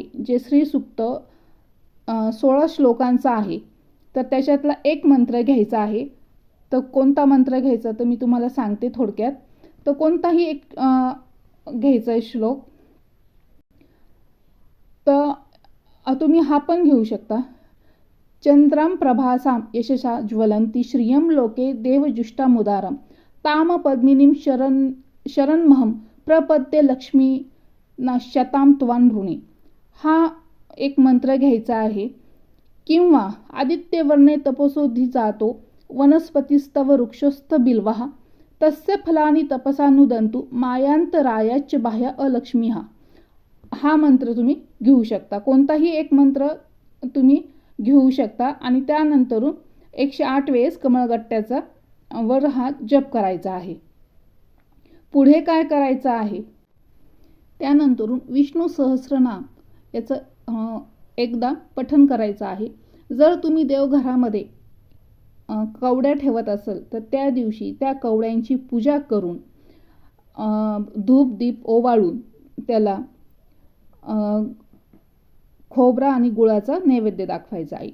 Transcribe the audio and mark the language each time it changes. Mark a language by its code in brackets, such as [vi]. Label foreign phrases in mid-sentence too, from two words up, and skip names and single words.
[mr] जे श्री सूक्त 16 श्लोकांचा आहे, तर त्याच्यातला एक मंत्र घ्यायचा आहे. तर कोणता मंत्र घ्यायचा तर मी तुम्हाला सांगते थोडक्यात. तर कोणताही एक घ्यायचा आहे श्लोक. तर तुम्ही हा पण घेऊ शकता. [sa] चंद्राम प्रभासाम यशसा ज्वलंती श्रियं लोके देवजुष्टामुदारम ताम पद्मिनीं शरणमहं प्रपद्ये लक्ष्मी नश्यताम त्वां ऋणे. [mr] हा एक मंत्र घ्यायचा आहे. [sa] किंवा आदित्यवर्णे तपसोधि जातो वनस्पतिस्तव वृक्षस्थ बिल्वः तस्य फलानि तपसानुदंतु मायांतरायाच बाह्य अलक्ष्मी. [mr] हा मंत्र तुम्ही घेऊ शकता. कोणताही एक मंत्र तुम्ही घेऊ शकता आणि त्यानंतरून 108 वेळेस कमळगट्ट्याचा वर हा जप करायचा आहे. पुढे काय करायचं आहे, त्यानंतरून विष्णू सहस्रनाम याचं एकदा पठण करायचं आहे जर तुम्ही देवघरामध्ये कवड्या ठेवत असेल तर त्या दिवशी त्या कवड्यांची पूजा करून धूप दीप ओवाळून त्याला खोबरा आणि गुळाचा नैवेद्य दाखवायचा आहे.